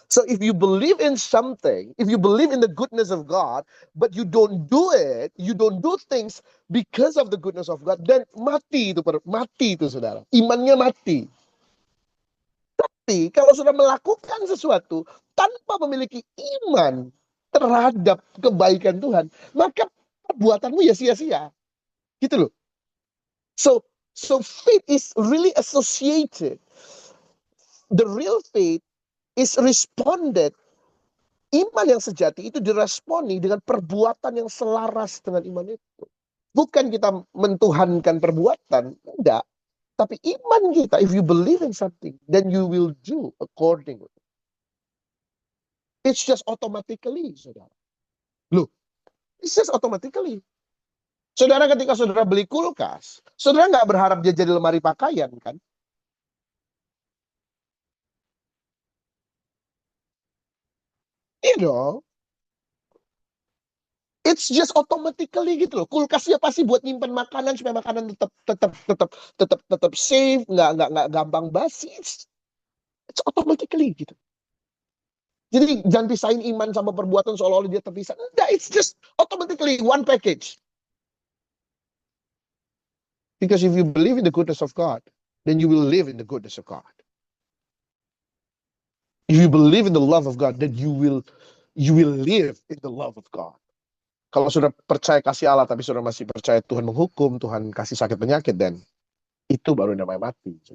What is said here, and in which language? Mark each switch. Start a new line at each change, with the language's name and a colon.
English: So if you believe in something, if you believe in the goodness of God, but you don't do it, you don't do things because of the goodness of God,
Indonesian: then mati itu, saudara. Imannya mati. Tapi kalau sudah melakukan sesuatu tanpa memiliki iman terhadap kebaikan Tuhan, maka perbuatanmu ya sia-sia. Gitu loh.
English: So faith is really associated. The real faith is responded.
Indonesian: Iman yang sejati itu diresponi dengan perbuatan yang selaras dengan iman itu. Bukan kita mentuhankan perbuatan, enggak. Tapi iman kita,
English: if you believe in something, then you will do accordingly. It's just automatically, saudara. Loh, it's just automatically.
Indonesian: Saudara, ketika saudara beli kulkas, saudara nggak berharap dia jadi lemari pakaian, kan? Iya dong.
English: It's just automatically
Indonesian: gitu loh. Kulkasnya pasti buat nyimpen makanan supaya makanan tetap safe, nggak gampang basi.
English: It's automatically
Indonesian: gitu. Jadi jangan pisahin iman sama perbuatan seolah-olah dia terpisah. Enggak,
English: it's just automatically one package. Because if you believe in the goodness of God, then you will live in the goodness of God. If you believe in the love of God, then you will live in the love of God.
Indonesian: Kalau sudah percaya kasih Allah, tapi sudah masih percaya Tuhan menghukum, Tuhan kasih sakit penyakit, dan itu baru namanya mati.